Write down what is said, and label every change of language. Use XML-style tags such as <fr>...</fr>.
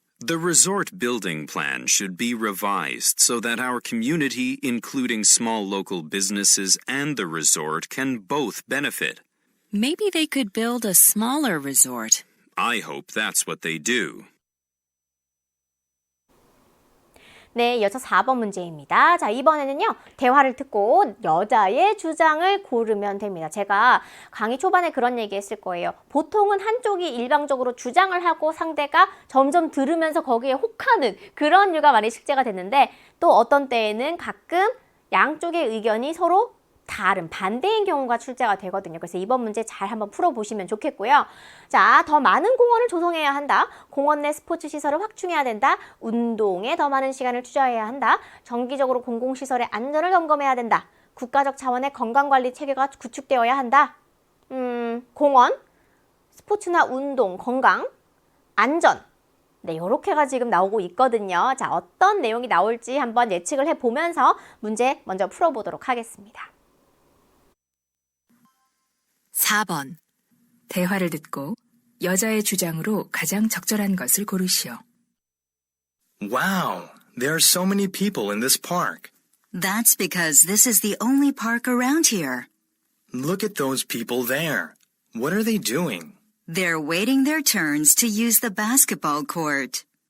<en>The resort building plan should be revised so that our community, including small local businesses and the resort, can both benefit. Maybe they could build a smaller resort. I hope that's what they do.</en> <ko>네, 이어서 4번 문제입니다. 자, 이번에는요, 대화를 듣고 여자의 주장을 고르면 됩니다. 제가 강의 초반에 그런 얘기 했을 거예요. 보통은 한쪽이 일방적으로 주장을 하고 상대가 점점 들으면서 거기에 혹하는 그런 류가 많이 숙제가 됐는데, 또 어떤 때에는 가끔 양쪽의 의견이 서로 다른 반대인 경우가 출제가 되거든요. 그래서 이번 문제 잘 한번 풀어보시면 좋겠고요. 자, 더 많은 공원을 조성해야 한다. 공원 내 스포츠 시설을 확충해야 된다. 운동에 더 많은 시간을 투자해야 한다. 정기적으로 공공시설의 안전을 점검해야 된다. 국가적 차원의 건강관리 체계가 구축되어야 한다. 공원, 스포츠나 운동, 건강, 안전. 네, 요렇게가 지금 나오고 있거든요. 자, 어떤 내용이 나올지 한번 예측을 해보면서 문제 먼저 풀어보도록 하겠습니다. 4번. 대화를 듣고 여자의 주장으로 가장 적절한 것을 고르시오.</ko> <en>Wow, there are so many people in this park. That's because this is the only park around here. Look at those people there. What are they doing? They're waiting their turns to use the basketball court.</en>